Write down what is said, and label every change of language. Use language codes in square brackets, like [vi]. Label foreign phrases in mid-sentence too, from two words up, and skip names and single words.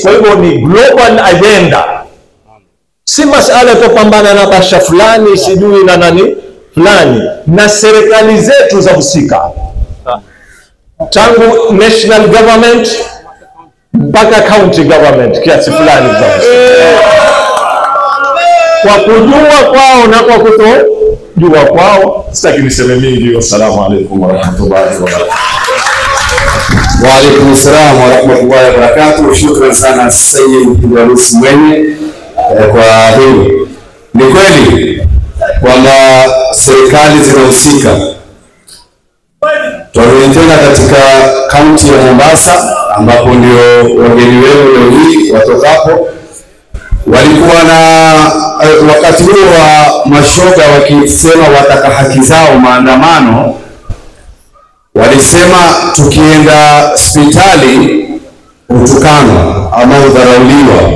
[sw] Kwa hivyo ni [en] global agenda, [sw] si masala tupambana na basha fulani sijui na nani fulani, na serikali zetu za husika, tangu [en] national government [sw] mpaka [en] county government [sw] kiasi fulani za husika, kwa kujua kwao na kwa kutojua kwao. Sitaki niseme mingi. [ar] والسلام عليكم ورحمة الله وبركاته. وعليكم السلام ورحمة الله وبركاته. [sw] Shukran sana Sayyid Ibrahim Mwenye kwa hili. Ni kweli kwamba serikali zinahusika. Tunaona tena katika kaunti ya Mombasa ambapo ndio wageni wenu leo hii watokapo, walikuwa na wakati huo wa mashoga wakisema wataka haki zao maandamano, walisema tukienda hospitali utukanwa ama udharauliwa.